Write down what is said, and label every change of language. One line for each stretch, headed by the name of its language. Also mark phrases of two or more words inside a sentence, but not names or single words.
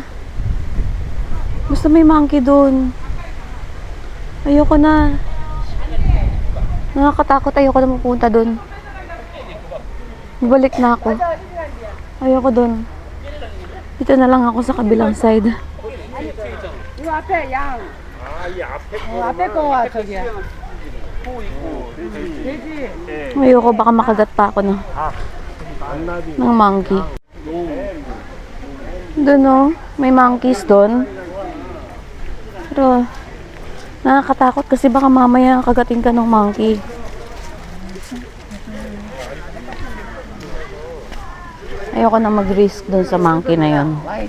Filipino: Basta may monkey doon. Ayoko na. Nakakatakot. Ayoko na magpunta doon. Balik na ako. Ayoko doon. Dito na lang ako sa kabilang side.
Korean: 이거 앞에 양. 앞에 거와 저기야. 돼지.
Filipino: Ayoko, baka makagat pa ako ng monkey. Doon o, may monkeys doon. Pero, nakakatakot kasi baka mamaya kagatin ka ng monkey. Ayoko na mag-risk doon sa monkey na yun.